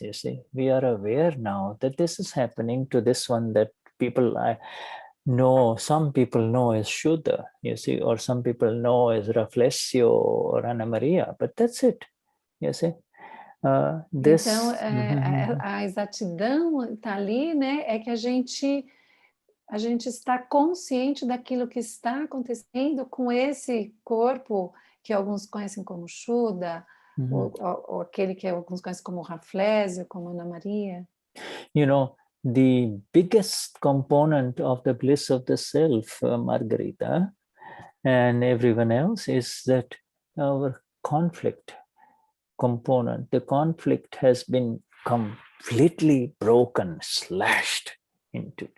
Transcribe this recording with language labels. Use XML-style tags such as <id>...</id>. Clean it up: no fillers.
<en>You see, we are aware now that this is happening to this one that people know. Some people know as Shuddha, you see, or some people know as Raflessio or Ana Maria, but that's it. You see.</en> <pt>Então, a exatidão está ali, né? É que a gente está consciente daquilo que está acontecendo com esse corpo que alguns conhecem como Shuddha, ou aquele que alguns conhecem como Raflésio, como Ana Maria.</pt> <en>You know, the biggest component of the bliss of the self, Margarita, and everyone else, is that our conflict component, the conflict has been completely broken, slashed into.</en>